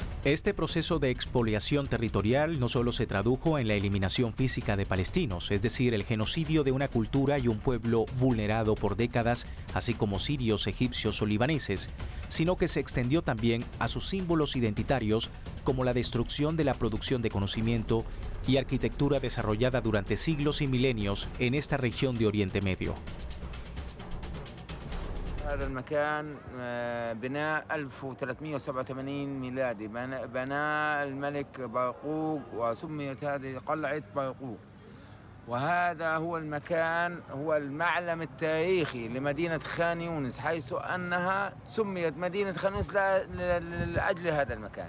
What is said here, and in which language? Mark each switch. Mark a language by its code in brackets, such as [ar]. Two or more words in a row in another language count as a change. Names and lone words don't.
[es] Este proceso de expoliación territorial no solo se tradujo en la eliminación física de palestinos, es decir, el genocidio de una cultura y un pueblo vulnerado por décadas, así como sirios, egipcios o libaneses, sino que se extendió también a sus símbolos identitarios, como la destrucción de la producción de conocimiento y arquitectura desarrollada durante siglos y milenios en esta región de Oriente Medio. [ar] هذا المكان بناء 1387 ميلادي بناه الملك باقوق وسميت هذه قلعة باقوق وهذا هو المكان هو المعلم التاريخي لمدينة خان يونس حيث أنها سميت مدينة خان يونس لأجل هذا المكان.